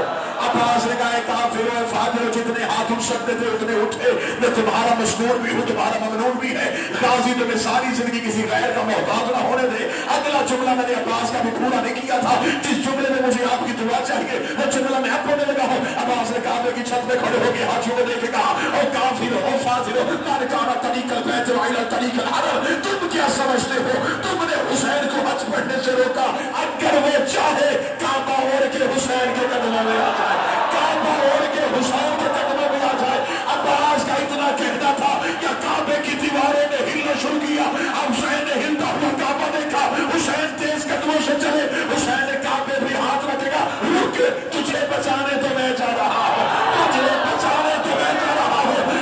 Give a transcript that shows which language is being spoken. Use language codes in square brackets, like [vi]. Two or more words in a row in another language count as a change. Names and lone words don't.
[ur] عباس نے کہا کافر و فاجر جتنے ہاتھ اٹھ سکتے تھے اتنے اٹھے، میں تمہارا مشکور بھی ہوں تمہارا ممنون بھی ہے، غازی تمہیں ساری زندگی کسی غیر کا محتاج نہ ہونے دے۔ اگلا جملہ میں نے عباس کا بھی پورا نہیں کیا تھا، جس جملے میں مجھے آپ کی دعا چاہیے وہ جملہ میں اب ہونے لگا ہوں۔ عباس نے کعبے کی چھت پہ کھڑے ہو کے ہاتھوں میں دیکھ کے کہا او کافر او فاجر [ar] من کان طریق البیت وإلی طریق الحرم، [ur] تم کیا سمجھتے ہو تم نے حسین کو حج پڑھنے سے روکا؟ اگر وہ چاہے کعبہ اوڑھ کے حسین کے قدموں میں آ جائے، کعبہ اوڑھ کے حسین کے قدموں میں آ جائے۔ عباس کا اتنا کہنا تھا کہ کعبے کی دیواروں نے ہلنا شروع کیا، اب حسین نے ہلتا ہوا کعبہ دیکھا، حسین تیز قدموں سے چلے، حسین نے کعبے پہ ہاتھ رکھے گا، رک تجھے بچانے تو میں جا رہا ہوں، تجھے بچانے تو میں جا رہا ہوں۔